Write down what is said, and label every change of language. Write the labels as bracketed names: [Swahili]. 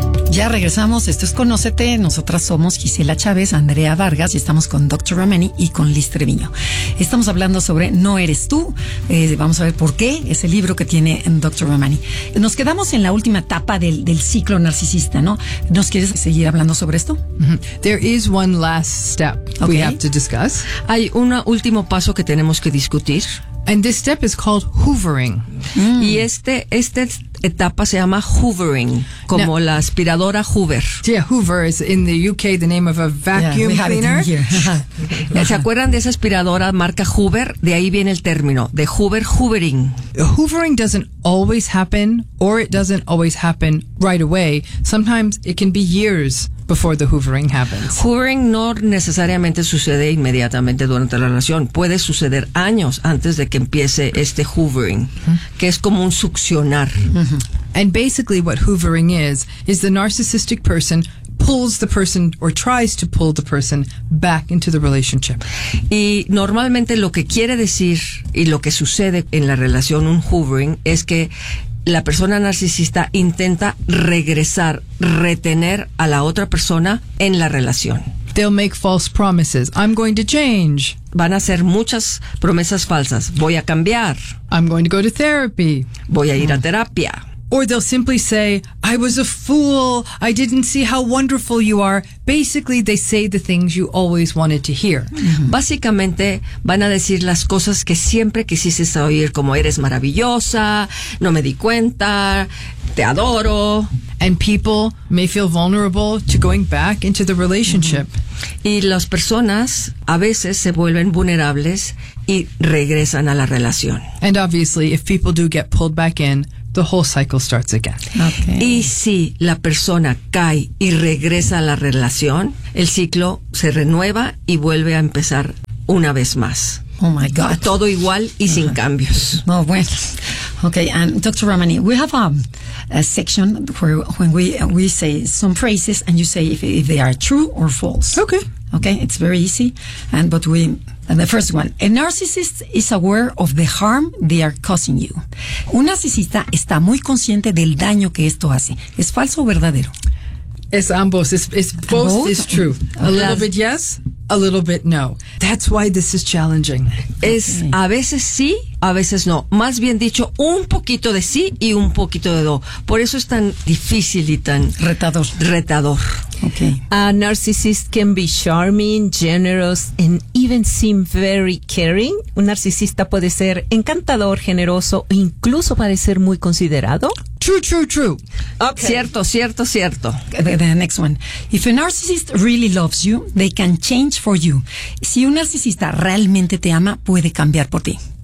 [Spanish] Ya regresamos, esto es Conócete, nosotras somos Gisela Chávez, Andrea Vargas y estamos con Dr. Ramani y con Liz Treviño. Estamos hablando sobre No Eres Tú, vamos a ver por qué es el libro que tiene Dr. Ramani. Nos quedamos en la última etapa del ciclo narcisista, ¿no? ¿Nos quieres seguir hablando sobre esto? [English] There is one last step we have to discuss. [Spanish] Hay un último paso que tenemos que discutir. [English] And this step is called hoovering. [Spanish] Y este etapa se llama hoovering, como now, la aspiradora Hoover. [English] Yeah, Hoover is in the UK the name of a vacuum cleaner. [Spanish] ¿Se acuerdan de esa aspiradora marca Hoover? De ahí viene el término, de Hoover, hoovering. [English] Hoovering doesn't always happen, or it doesn't always happen right away. Sometimes it can be years before the hoovering happens. [Spanish] Hoovering no necesariamente sucede inmediatamente durante la relación. Puede suceder años antes de que empiece este hoovering, que es como un succionar. [English] And basically what hoovering is the narcissistic person pulls the person or tries to pull the person back into the relationship. [Spanish] Y normalmente lo que quiere decir y lo que sucede en la relación, un hoovering, es que la persona narcisista intenta regresar, retener a la otra persona en la relación. [English] They'll make false promises. I'm going to change. [Spanish] Van a hacer muchas promesas falsas. Voy a cambiar. [English] I'm going to go to therapy. [Spanish] Voy a ir a terapia. [English] Or they'll simply say, I was a fool. I didn't see how wonderful you are. Basically, they say the things you always wanted to hear. [Spanish] Básicamente, van a decir las cosas que siempre quisiste oír, como eres maravillosa, no me di cuenta, te adoro. [English] And people may feel vulnerable to going back into the relationship. [Spanish] Y las personas a veces se vuelven vulnerables y regresan a la relación. [English] And obviously, if people do get pulled back in, the whole cycle starts again. Okay. [Spanish] Y si la persona cae y regresa a la relación, el ciclo se renueva y vuelve a empezar una vez más. [English] Oh my God. [Spanish] Todo igual y sin cambios. [English] Oh, bueno. Okay, and Dr. Ramani, we have a section where when we say some phrases and you say if they are true or false. Okay. Okay, it's very easy. And the first one, a narcissist is aware of the harm they are causing you. [Spanish] Un narcisista está muy consciente del daño que esto hace. ¿Es falso o verdadero? Es ambos. [English] It's both is true. A little bit yes, a little bit no. That's why this is challenging. [Spanish] Es a veces sí a veces no. Más bien dicho, un poquito de sí y un poquito de no. Por eso es tan difícil y tan retador. Retador. [English] Okay. A narcissist can be charming, generous, and even seem very caring. [Spanish] Un narcisista puede ser encantador, generoso, e incluso parecer muy considerado. [English] True, true, true. [Spanish] Okay. Cierto, cierto, cierto. [English] The next one. If a narcissist really loves you, they can change for you. [Spanish] Si un narcisista realmente te ama, puede cambiar por ti.